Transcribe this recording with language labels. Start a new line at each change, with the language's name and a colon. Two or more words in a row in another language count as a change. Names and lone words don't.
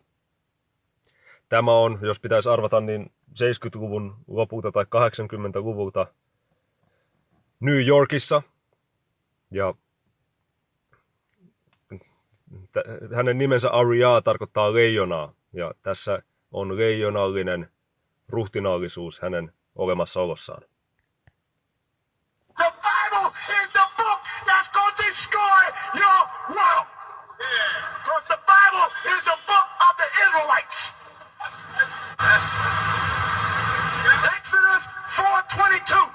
Finnish: Tämä on, jos pitäisi arvata, niin 70-luvun lopulta tai 80-luvulta New Yorkissa. Ja hänen nimensä Ariah tarkoittaa leijonaa. Ja tässä on leijonallinen ruhtinaallisuus hänen olemassaolossaan.
English: The Bible is the book that's going to destroy your world. Because the Bible is the book of the Israelites. Exodus 4:22.